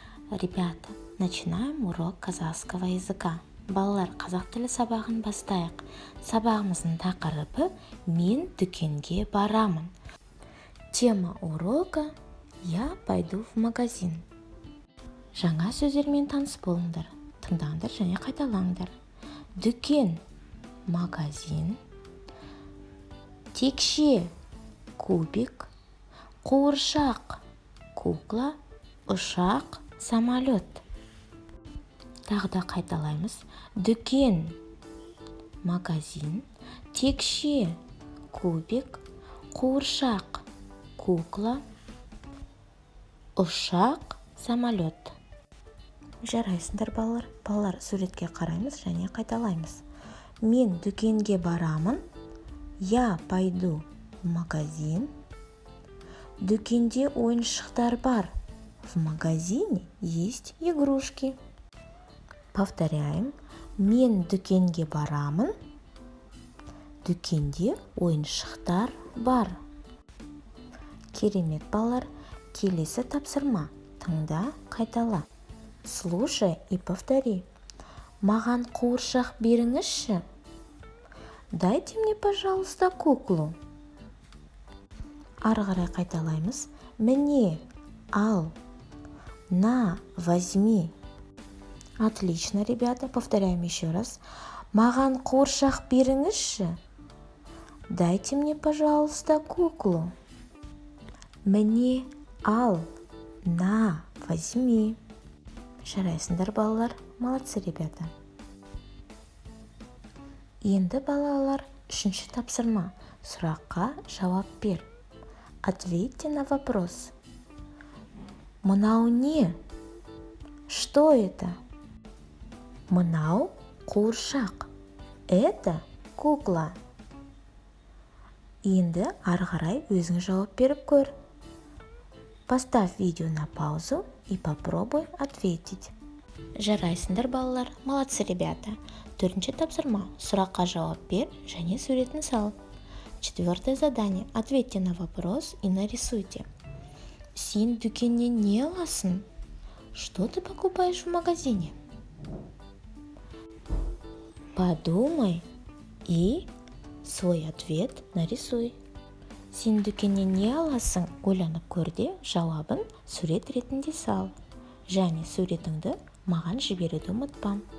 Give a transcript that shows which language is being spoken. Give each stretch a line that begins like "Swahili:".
Russian: Ребята, начинаем урок казахского языка.
Kazakh: Балалар, қазақ тілі сабағын бастайық. Сабағымыздың тақырыбы «Мен дүкенге барамын».
Russian: Тема урока «Я пойду в магазин».
Kazakh: Жаңа сөздермен таныс болыңдар. Тыңдаңдар және қайталаңдар. Дүкен, магазин. Текше, кубик. Қуыршақ, кукла. Ұшақ, самолет. Тағы да қайталаймыз. Дүкен, магазин. Текше, кубик. Қуыршақ, кукла. Ұшақ, самолет. Жарайсыңдар, балалар. Балалар, суретке қараймыз және қайталаймыз. Мен дүкенге барамын.
Russian: Я пойду в магазин.
Kazakh: Дүкенде ойыншықтар бар.
Russian: В магазине есть игрушки. Повторяем.
Kazakh: Мен дүкенге барамын. Дүкенде ойыншықтар бар. Керемет, балалар. Келесі тапсырма. Тыңда, қайтала.
Russian: Слушай и повтори.
Kazakh: Маған қуыршақ беріңізші.
Russian: Дайте мне, пожалуйста, куклу.
Kazakh: Ары қарай қайталаймыз. Мне, ал.
Russian: На, возьми. Отлично, ребята. Повторяем еще раз.
Kazakh: Маған қуыршақ беріңізші.
Russian: Дайте мне, пожалуйста, куклу.
Kazakh: Мне, ал.
Russian: На, возьми.
Kazakh: Жарайсыңдар, балалар.
Russian: Молодцы, ребята.
Kazakh: Енді, балалар, үшінші тапсырма. Сұраққа жауап бер.
Russian: Ответьте на вопрос.
Kazakh: Мынау не?
Russian: Что это?
Kazakh: Мынау қуыршақ.
Russian: Это кукла.
Kazakh: Енді ары қарай өзің жауап беріп көр. Поставь видео на паузу и попробуй ответить. Жарайсыңдар, балалар.
Russian: Молодцы, ребята.
Kazakh: Төртінші тапсырма. Сұраққа жауап бер және суретін сал.
Russian: Четвертое задание. Ответьте на вопрос и нарисуйте.
Kazakh: Сен дүкеннен не аласың?
Russian: Что ты покупаешь в магазине? Подумай и свой ответ нарисуй.
Kazakh: Сен дүкеннен не аласың? Ойланып көрде, жауабын сурет ретінде сал. Және суретіңді маған жіберуді ұмытпа.